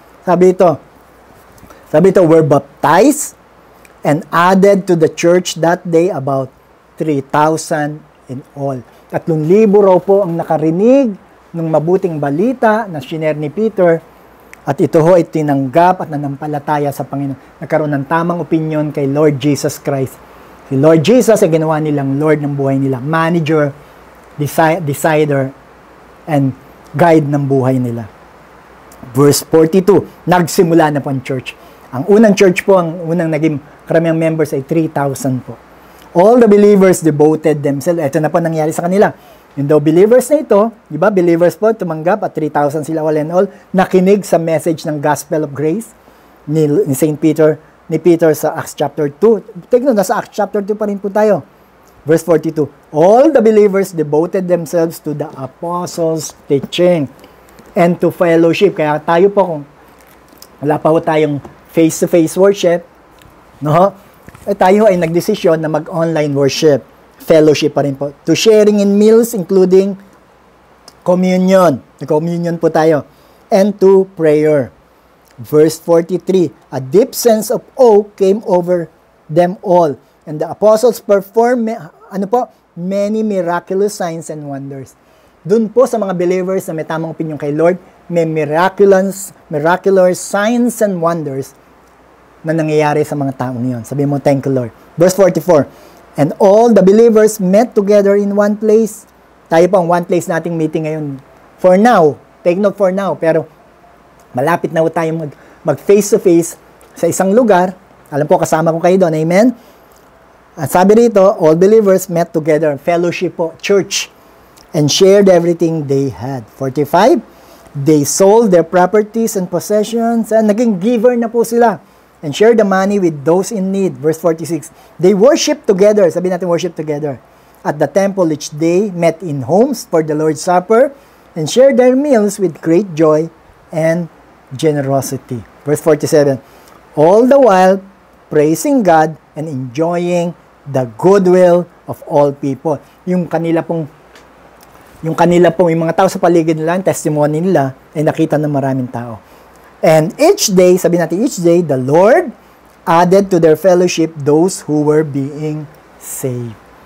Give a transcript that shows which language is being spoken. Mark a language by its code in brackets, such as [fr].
[tl] Sabi ito, [en] were baptized and added to the church that day about 3,000 in all. [tl] 3,000 raw po ang nakarinig ng mabuting balita na shinare ni Peter, at ito ho ay tinanggap at nanampalataya sa Panginoon. Nagkaroon ng tamang opinion kay Lord Jesus Christ. Si Lord Jesus ay ginawa nilang Lord ng buhay nila, [en] manager, decider, and guide [tl] ng buhay nila. Verse 42, nagsimula na po ang church. Ang unang church po, ang unang naging karamihang members ay 3,000 po. [en] All the believers devoted themselves. [tl] Ito na po nangyari sa kanila. Yung daw believers na ito, di ba, believers po, tumanggap at 3,000 sila [en] all and all, [tl] nakinig sa message ng gospel of grace ni Peter sa Acts chapter 2. Take note, nasa Acts chapter 2 pa rin po tayo. [en] Verse 42, all the believers devoted themselves to the apostles' teaching and to fellowship. [tl] Kaya tayo po, kung wala pa po tayong face-to-face worship, no? Tayo ay nagdesisyon na mag-online worship. Fellowship pa rin po. [en] To sharing in meals, including communion. Communion [tl] po tayo. [en] And to prayer. Verse 43, a deep sense of awe came over them all. And the apostles performed, many miraculous signs and wonders. [tl] Doon po sa mga believers na may tamang opinion kay Lord, may [en] miraculous signs and wonders [tl] na nangyayari sa mga taong yon. Sabi mo, [en] thank you, Lord. Verse 44, and all the believers met together in one place. [tl] Tayo po ang one place nating meeting ngayon. [en] For now, take note for now, [tl] pero malapit na po tayong mag face-to-face sa isang lugar. Alam po, kasama ko kayo doon. Amen? At sabi rito, [en] all believers met together, fellowship po, church, and shared everything they had. 45, they sold their properties and possessions, and [tl] naging giver na po sila, [en] and shared the money with those in need. Verse 46, they worshiped together, [tl] sabi natin [en] worship together, at the temple each day, met in homes for the Lord's Supper, and shared their meals with great joy and generosity. Verse 47, all the while praising God and enjoying the goodwill of all people. [tl] Yung kanila pong yung mga tao sa paligid nila, testimony nila, ay nakita ng maraming tao. [en] And each day, [tl] sabi natin [en] each day, the Lord added to their fellowship those who were being saved.